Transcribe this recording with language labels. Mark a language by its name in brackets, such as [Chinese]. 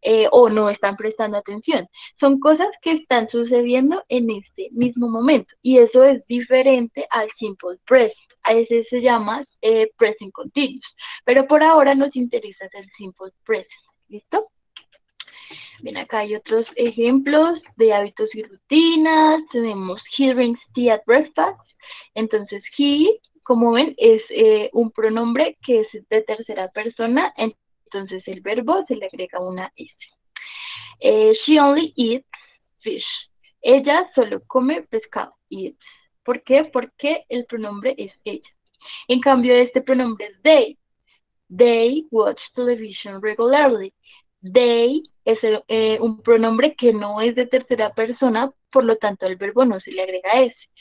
[Spanish] O no están prestando atención. Son cosas que están sucediendo en este mismo momento y eso es diferente al simple present. A ese se llama present continuous, pero por ahora nos interesa el simple present. ¿Listo? Bien, acá hay otros ejemplos de hábitos y rutinas. Tenemos [English] he drinks tea at breakfast. [Spanish] Entonces, he, como ven, es un pronombre que es de tercera persona. Entonces, el verbo se le agrega una S. [English] She only eats fish. [Spanish] Ella solo come pescado. Eats. ¿Por qué? Porque el pronombre es ella. En cambio, este pronombre es they. [English] They watch television regularly. [Spanish] They es un pronombre que no es de tercera persona, por lo tanto el verbo no se le agrega S.